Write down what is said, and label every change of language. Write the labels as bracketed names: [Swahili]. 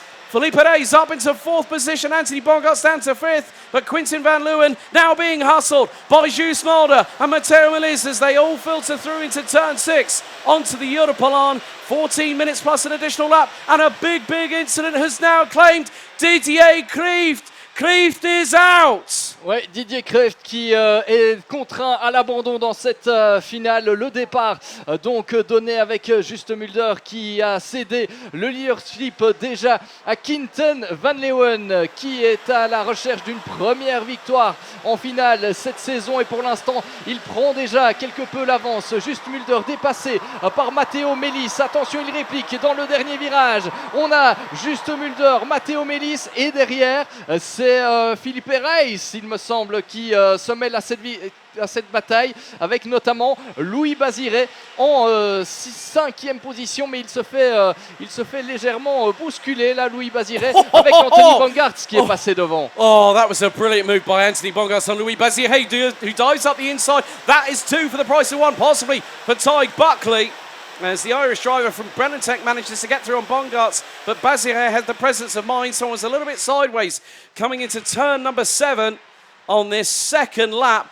[English] Felipe Reyes up into 4th position. Anthony Bongart's down to 5th. But Quinten van Leeuwen now being hustled by Guus Mulder and Matteo Melis as they all filter through into turn 6 onto the Europolan. 14 minutes plus an additional lap. And a big incident has now claimed Didier Kreeft. Kreeft is out. [French] Ouais, Didier Kreeft qui est contraint à l'abandon dans cette finale. Le départ donc donné avec Juste Mulder qui a cédé le leadership déjà à Quinten van Leeuwen qui est à la recherche d'une première victoire en finale cette saison et pour l'instant il prend déjà quelque peu l'avance. Juste Mulder dépassé par Matteo Melis. Attention, il réplique dans le dernier virage. On a Juste Mulder, Matteo Melis et derrière c'est Felipe Reyes, il me semble, qui se mêle à cette bataille avec notamment Louis Baziré en 5e position, mais il se fait légèrement bousculer là, Louis Baziré, avec Anthony Bongartz qui est passé devant. [English] Oh, that was a brilliant move by Anthony Bongartz on Louis Baziré, who dives up the inside. That is 2 for the price of 1, possibly for Tyg Buckley. As the Irish driver from Brennentech manages to get through on Bongartz, but Baziré had the presence of mind, so was a little bit sideways coming into turn number 7 on this second lap.